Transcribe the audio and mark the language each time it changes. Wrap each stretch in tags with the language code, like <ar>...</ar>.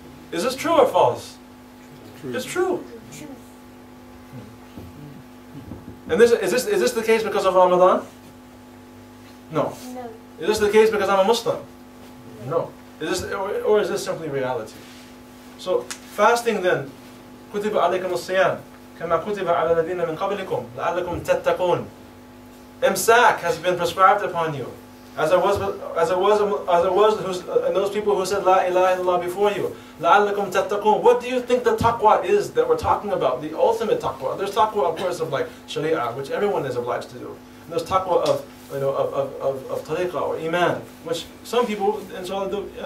<en>Is this true or false? True. It's true. And is this the case because of Ramadan? No. No. Is this the case because I'm a Muslim? No. Or is this simply reality? So fasting then,</en> <ar>كُتِبَ عَلَيْكُمُ الصِّيَامِ كَمَا كُتِبَ عَلَى الَّذِينَ مِنْ قَبْلِكُمْ لَعَلَّكُمْ تَتَّقُونَ.</ar> <en>Imsak has been prescribed upon you, as it was and those people who said La ilaha illallah before you.</en> <ar>لَعَلَّكُمْ تَتَّقُونَ.</ar> <en>What do you think the taqwa is that we're talking about? The ultimate taqwa. There's taqwa, of course, of like sharia, which everyone is obliged to do. And there's taqwa of tariqah or iman, which some people inshallah do. Yeah.</en>